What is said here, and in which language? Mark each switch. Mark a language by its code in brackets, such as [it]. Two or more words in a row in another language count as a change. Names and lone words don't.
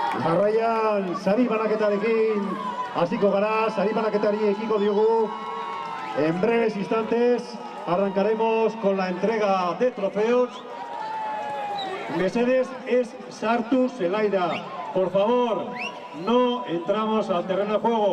[eu] Jarraian, sari banaketarekin hasiko gara, sari banaketari ekiko diogu. [es] En breves instantes arrancaremos con la entrega de trofeos. [eu] Mesedes es sartu zelaira. [es] Por favor, no entramos al terreno de juego.